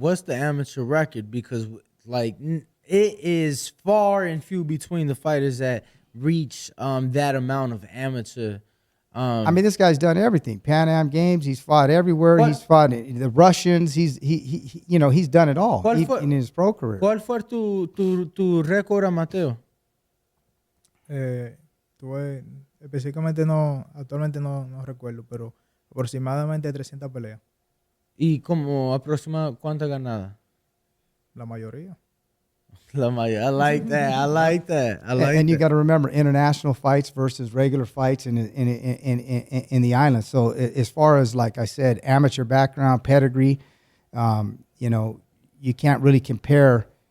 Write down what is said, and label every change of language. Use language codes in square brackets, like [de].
[en] What's the amateur record? Because it is far and few between the fighters that reach that amount of amateur. This guy's done everything. Pan Am Games. He's fought everywhere. He's fought the Russians. He's done it all in his pro career. [es] ¿Cuál fue tu récord amateur? Tuve específicamente actualmente no recuerdo, pero aproximadamente 300 peleas. ¿Y como aproximadamente cuántas ganadas? La mayoría. [en] I like that. And you got to remember international fights versus regular fights in the islands. So as far as, like I said, amateur background, pedigree, you can't really compare